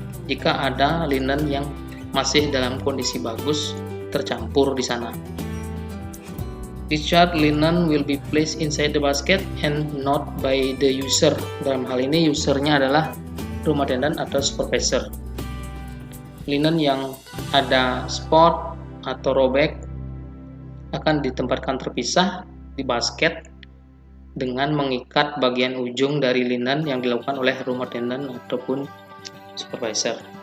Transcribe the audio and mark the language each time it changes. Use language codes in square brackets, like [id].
[id] Jika ada linen yang masih dalam kondisi bagus tercampur di sana. [en] Discharged linen will be placed inside the basket and not by the user. [id] Dalam hal ini usernya adalah rumah tenant atau supervisor. Linen yang ada spot atau robek akan ditempatkan terpisah di basket dengan mengikat bagian ujung dari linen yang dilakukan oleh rumah tenant ataupun supervisor.